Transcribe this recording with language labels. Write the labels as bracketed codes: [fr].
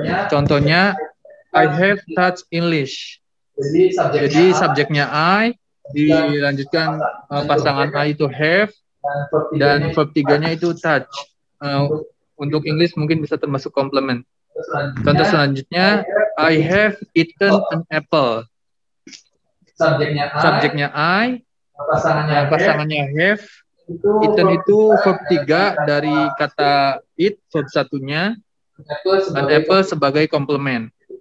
[en] Contohnya, I have taught English. [id] Jadi subjeknya I, dilanjutkan pasangan I itu have, dan verb 3-nya itu touch. Untuk English mungkin bisa termasuk complement. Contoh selanjutnya, [en] I have eaten an apple. [id] Subjeknya I, pasangannya have, eaten itu verb 3 dari kata eat, verb 1-nya, dan apple sebagai complement.